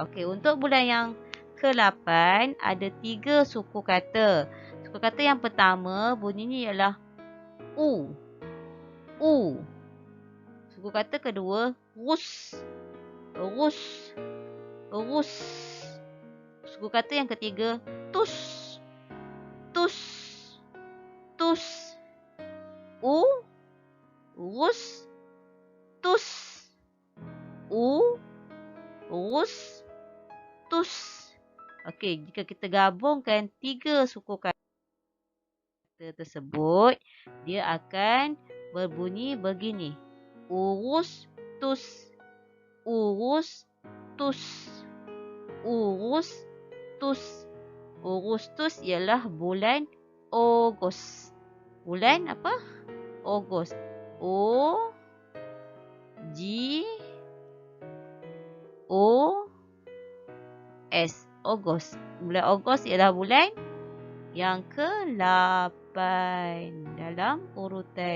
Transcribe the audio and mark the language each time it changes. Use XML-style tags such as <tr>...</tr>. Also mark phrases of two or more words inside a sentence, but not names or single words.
<ms>Okey, untuk bulan yang ke-8 ada 3 suku kata. Suku kata yang pertama bunyinya ialah U. U. Suku kata kedua rus. Rus. Rus. Suku kata yang ketiga tus. Tus. Tus. U. Rus. Tus. U. Rus. Tus. Okey, jika kita gabungkan 3 suku kata tersebut, dia akan berbunyi begini. Urus, tus. Urus, tus. Urus, tus. Urus, tus ialah bulan Ogos. Bulan apa? Ogos. O G O S. Ogos. Bulan Ogos ialah bulan yang ke-8 dalam urutan.</ms>